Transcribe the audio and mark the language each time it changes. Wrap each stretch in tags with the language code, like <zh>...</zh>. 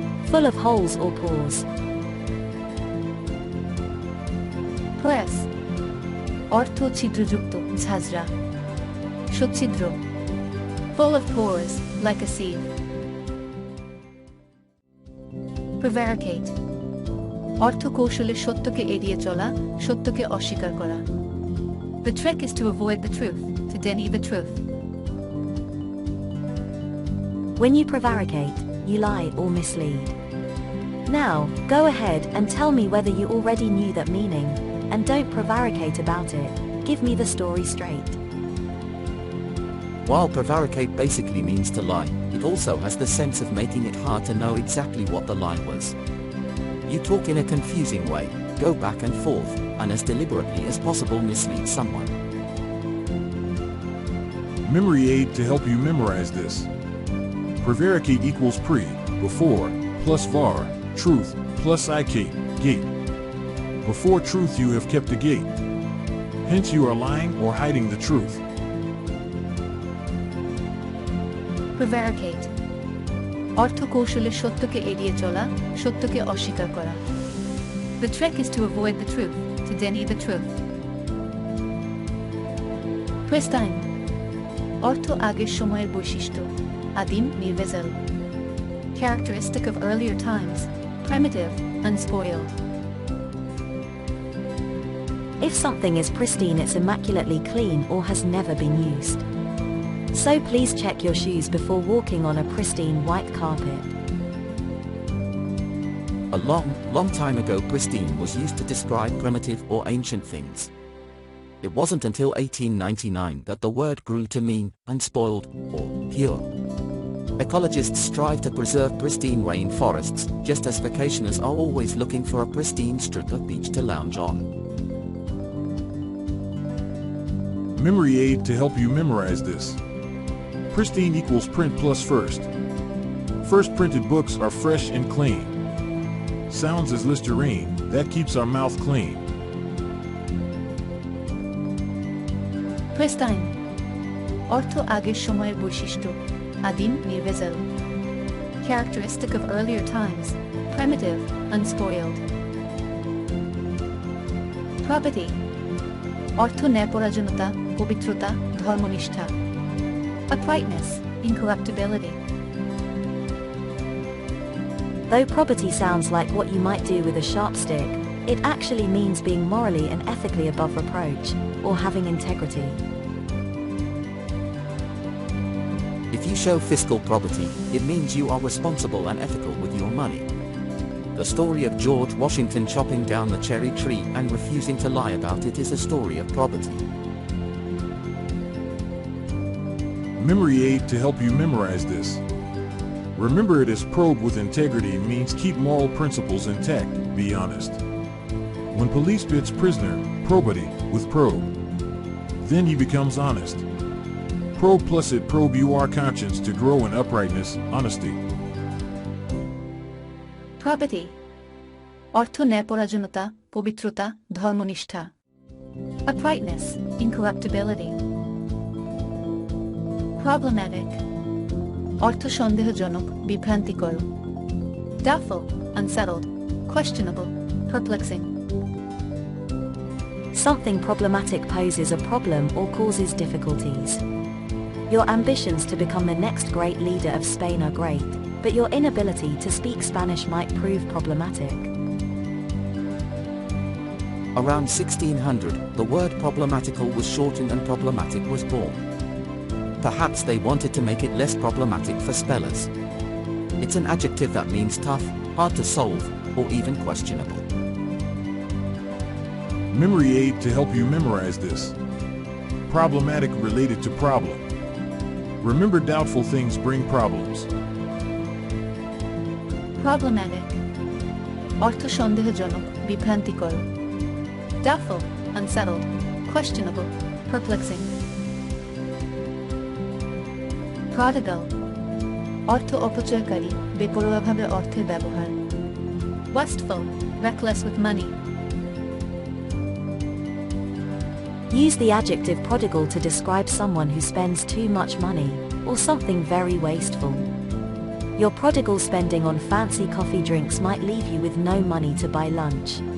<en>Full of holes or pores.</en> <bn>Press. অর্থ ছিদ্রযুক্ত, ঝাঁঝরা। সচ্ছিদ্র.</bn> <en>Full of pores, like a sieve. Prevaricate.</en> <bn>অর্থ কৌশলে সত্যকে এড়িয়ে চলা, সত্যকে অস্বীকার করা।</bn> <en>The trick is to avoid the truth, to deny the truth. When you prevaricate, you lie or mislead. Now, go ahead and tell me whether you already knew that meaning, and don't prevaricate about it. Give me the story straight. While prevaricate basically means to lie, it also has the sense of making it hard to know exactly what the lie was. You talk in a confusing way, go back and forth, and as deliberately as possible mislead someone. Memory aid to help you memorize this. Prevaricate equals pre, before, plus var, truth, plus ik, gate. Before truth you have kept a gate. Hence you are lying or hiding the truth. Prevaricate.</en> <bn>অর্থ কৌশলে সত্যকে এড়িয়ে চলা, সত্যকে অস্বীকার করা।</bn> <en>The trick is to avoid the truth, to deny the truth. Pristine.</en> <bn>অর্থ আগের সময়ের বৈশিষ্ট্য, আদিম, নির্ভেজাল।</bn> <en>Characteristic of earlier times, primitive, unspoiled. If something is pristine, it's immaculately clean or has never been used. So please check your shoes before walking on a pristine white carpet. A long time ago, pristine was used to describe primitive or ancient things. It wasn't until 1899 that the word grew to mean unspoiled or pure. Ecologists strive to preserve pristine rainforests, just as vacationers are always looking for a pristine strip of beach to lounge on. Memory aid to help you memorize this. Pristine equals print plus first. First printed books are fresh and clean. Sounds as Listerine, that keeps our mouth clean.</en> <bn>Pristine অর্থ আগের সময়ের বৈশিষ্ট্য, আদিম, নির্ভেজাল.</bn> <en>Characteristic of earlier times, primitive, unspoiled.</en> <bn>Probity অর্থ ন্যায়পরায়ণতা, পবিত্রতা, ধর্মনিষ্ঠা.</bn> <en>Uprightness, incorruptibility. Though probity sounds like what you might do with a sharp stick, it actually means being morally and ethically above reproach, or having integrity. If you show fiscal probity, it means you are responsible and ethical with your money. The story of George Washington chopping down the cherry tree and refusing to lie about it is a story of probity. Memory aid to help you memorize this. Remember it as probe with integrity means keep moral principles intact, be honest. When police bids prisoner, probity, with probe. Then he becomes honest. Probe plus it probe your conscience to grow in uprightness, honesty.</en> <bn>Probity অর্থ ন্যায়পরায়ণতা, পবিত্রতা, ধর্মনিষ্ঠা.</bn> <en>Uprightness, incorruptibility.</en> <bn>Problematic অর্থ সন্দেহজনক, বিভ্রান্তিকর.</bn> <en>Doubtful, unsettled, questionable, perplexing. Something problematic poses a problem or causes difficulties. Your ambitions to become the next great leader of Spain are great, but your inability to speak Spanish might prove problematic. Around 1600, the word problematical was shortened and problematic was born. Perhaps they wanted to make it less problematic for spellers. It's an adjective that means tough, hard to solve, or even questionable. Memory aid to help you memorize this. Problematic related to problem. Remember doubtful things bring problems.</en> <bn>Problematic অর্থ সন্দেহজনক, বিভ্রান্তিকর.</bn> <en>Doubtful, unsettled, questionable, perplexing.</en> <bn>Prodigal অর্থ অপচয়কারী, বেপরোয়াভাবে অর্থের ব্যবহার.</bn> <en>Wasteful, reckless with money. Use the adjective prodigal to describe someone who spends too much money, or something very wasteful. Your prodigal spending on fancy coffee drinks might leave you with no money to buy lunch.</en>